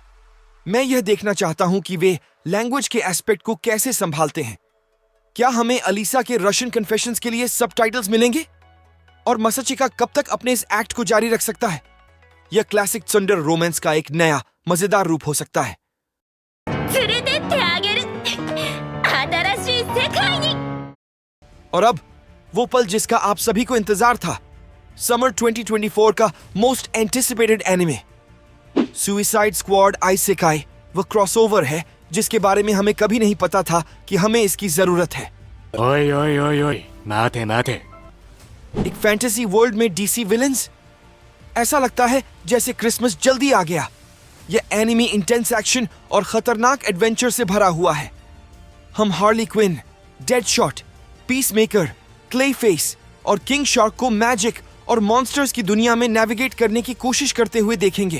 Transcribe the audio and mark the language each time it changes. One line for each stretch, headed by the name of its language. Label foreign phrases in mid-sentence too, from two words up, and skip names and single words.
Hindi: मैं यह देखना चाहता हूं कि वे लैंग्वेज के एस्पेक्ट को कैसे संभालते हैं। क्या हमें अलीसा के
English: Russian confessions
Hindi: के लिए सबटाइटल्स मिलेंगे? और मसाचिका कब तक अपने इस एक्ट को जारी रख सकता है? यह
English: classic thunder romance
Hindi: का एक नया मजेदार रूप हो सकता है।
Japanese: 連れてってあげる新しい世界に
Hindi: और अब वो पल जिसका आप सभी को इंतजार था, समर 2024 का
English: most anticipated anime
Hindi: सुसाइड स्क्वाड आइसेकाई वो क्रॉसओवर है जिसके बारे में हमें कभी नहीं पता था कि हमें इसकी जरूरत है।
Japanese: おいおいおいおい、待て待て。
Hindi: एक
English: fantasy world
Hindi: में
English: DC villains?
Hindi: ऐसा लगता है जैसे क्रिसमस जल्दी आ गया। यह एनिमी
English: intense action
Hindi: और खतरनाक एडवेंचर से भरा हुआ है। हम हार्ली क्विन, डेडशॉट, पीसमेकर, क्लेफेस और किंग शार्क को मैजिक और मॉन्स्टर्स की दुनिया में नेविगेट करने की कोशिश करते हुए देखेंगे।